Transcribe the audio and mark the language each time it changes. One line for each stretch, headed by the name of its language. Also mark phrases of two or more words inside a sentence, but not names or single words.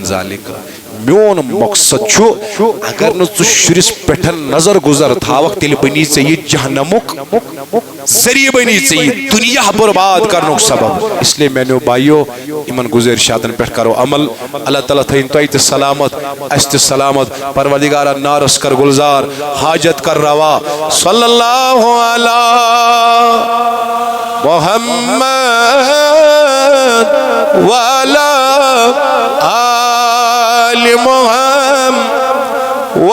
Kashmiri: ذالک میون مقصد چھُ اگر نہٕ ژٕ شُرِس پٮ۪ٹھ نظر گُزر تھاوکھ تیٚلہِ بنی ژےٚ یہِ جہنمُک ذریعہ بنی ژےٚ یہِ دُنیا برباد کرنُک سبب
Urdu: اس لیے
Kashmiri: میانیو بھائیو یمن گزٲرِشاتن پٮ۪ٹھ کرو عمل اللہ تعالیٰ تھٲیِن تۄہہِ تہِ سلامت اَسہِ تہِ سلامت پروردگارا نارس کر گلزار حاجت کر روا
Arabic: صلی اللہ علی محمد وعلی آل محمد